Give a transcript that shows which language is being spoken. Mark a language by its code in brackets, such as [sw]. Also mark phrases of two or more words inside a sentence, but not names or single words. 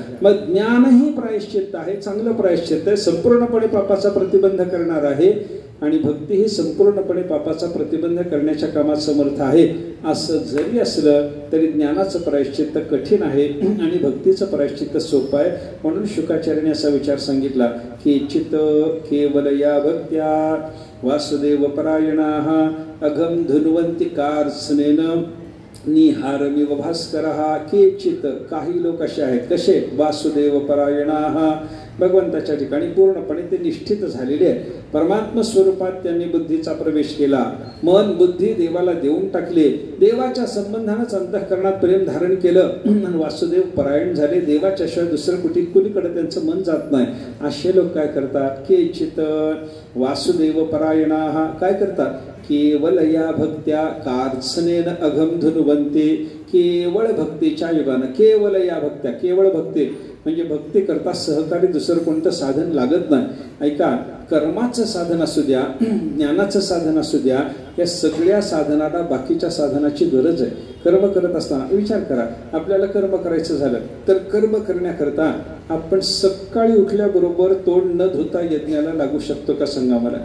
[mr] मग ज्ञानही प्रायश्चित्त आहे, चांगलं प्रायश्चित्त आहे, संपूर्णपणे पापाचा प्रतिबंध करणार आहे. आणि भक्ती ही संपूर्णपणे पापाचा प्रतिबंध करण्याच्या कामात समर्थ आहे. असं जरी असलं तरी ज्ञानाचं प्रायश्चित्त कठीण आहे आणि भक्तीचं प्रायश्चित्त सोपं आहे. म्हणून शुकाचार्याने असा विचार सांगितला की [sa] चित केवल या भक्त्या वासुदेव परायणाः अघम धुन्वन्ति कार्त्स्नेन निहारमिव भास्करः. केचित, [mr] काही लोक असे आहेत. कसे? [sa] वासुदेव परायणाः, [mr] भगवंताच्या ठिकाणी पूर्णपणे ते निष्ठित झालेले आहेत. परमात्मा स्वरूपात त्यांनी बुद्धीचा प्रवेश केला. मन बुद्धी देवाला देऊन टाकले. देवाच्या संबंधानंच अंतःकरणात प्रेम धारण केलं आणि वासुदेव परायण झाले. देवाच्या शिवाय दुसरं कुणीकडे त्यांचं मन जात नाही. असे लोक काय करतात? [sa] केचित वासुदेव परायणाः, [mr] काय करतात? [sa] केवल या भक्त्या कार्त्स्नेन अघम धुन्वन्ति, [mr] केवळ भक्तीच्या युगानं, [sa] केवल या भक्त्या, [mr] केवळ भक्ती म्हणजे भक्ती करता सहकारी दुसरं कोणतं साधन लागत नाही. ऐका, कर्माचं साधन असू द्या, ज्ञानाचं साधन असू द्या, या सगळ्या साधनाला बाकीच्या साधनाची गरज आहे. कर्म करत असताना विचार करा, आपल्याला कर्म करायचं झालं तर कर्म करण्याकरता आपण सकाळी उठल्याबरोबर तोंड न धुता यज्ञाला लागू शकतो का सांगा मला?